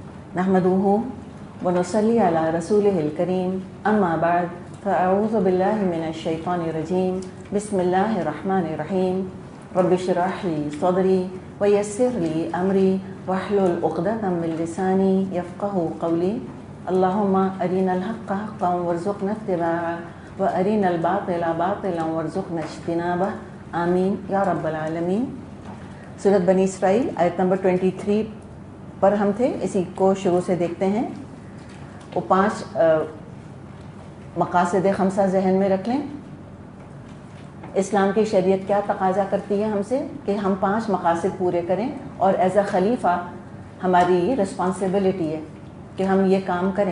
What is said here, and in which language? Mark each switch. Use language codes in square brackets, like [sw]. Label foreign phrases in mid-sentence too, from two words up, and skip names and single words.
[ar] نحمده ونصلي على رسوله الكريم أما بعد فأعوذ بالله من الشيطان الرجيم بسم الله الرحمن الرحيم رب اشرح لي صدري ويسر لي أمري واحلل عقدة من لساني يفقهوا قولي اللهم أرنا الحق حقا وارزقنا اتباعه وأرنا الباطل باطلا وارزقنا اجتنابه آمين يا رب العالمين. [ur] سورت بنی اسرائیل آیت نمبر 23 پر ہم تھے، اسی کو شروع سے دیکھتے ہیں. وہ 5 مقاصد خمسہ ذہن میں رکھ لیں. اسلام کی شریعت کیا تقاضا کرتی ہے ہم سے کہ ہم 5 مقاصد پورے کریں، اور [en] as a [ur] خلیفہ ہماری ریسپانسبلٹی ہے کہ ہم یہ کام کریں.